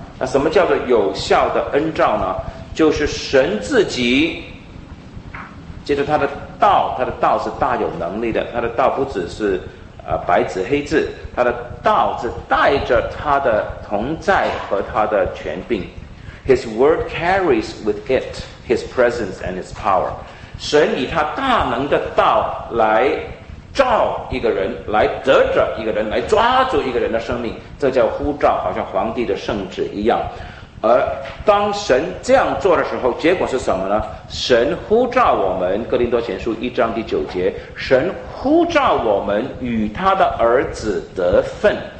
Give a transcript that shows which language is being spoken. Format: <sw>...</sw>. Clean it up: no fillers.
<zh>那什么叫做有效的恩召呢？就是神自己接着他的道，他的道是大有能力的，他的道不只是白纸黑字，他的道是带着他的同在和他的权柄。</zh> <en>His word carries with it his presence and his power.</en> <zh>神以他大能的道来召一个人，来得着一个人，来抓住一个人的生命，这叫呼召，好像皇帝的圣旨一样。而当神这样做的时候，结果是什么呢？神呼召我们，哥林多前书一章第九节，神呼召我们与他的儿子得分。</zh>